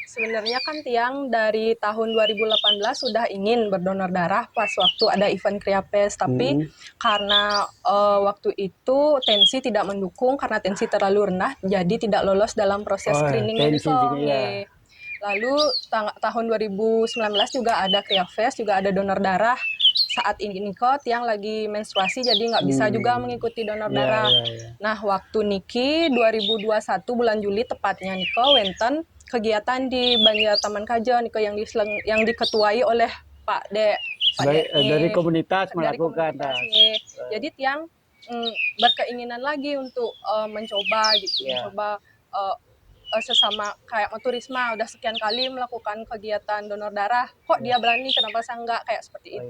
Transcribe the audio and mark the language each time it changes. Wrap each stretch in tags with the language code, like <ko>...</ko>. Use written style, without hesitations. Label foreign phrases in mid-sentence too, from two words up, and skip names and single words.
<id>Sebenarnya kan Tiang dari tahun 2018 sudah ingin berdonor darah pas waktu ada event Kriapes, tapi karena waktu itu tensi tidak mendukung karena tensi terlalu rendah, jadi tidak lolos dalam proses screening ini. Lalu tahun 2019 juga ada Kriapes, juga ada donor darah. Saat ini kok Tiang lagi menstruasi jadi nggak bisa juga mengikuti donor darah. Nah, waktu niki 2021 bulan Juli tepatnya</id> <ban>Niko wenten</ban> <id>kegiatan di Banjar Taman Kajo Niko yang diketuai oleh Pak De. Dari komunitas melakukan. Jadi Tiang berkeinginan lagi untuk mencoba gitu, mencoba sesama kayak Turisma udah sekian kali melakukan kegiatan donor darah, kok dia berani, kenapa saya enggak, kayak seperti itu.</id>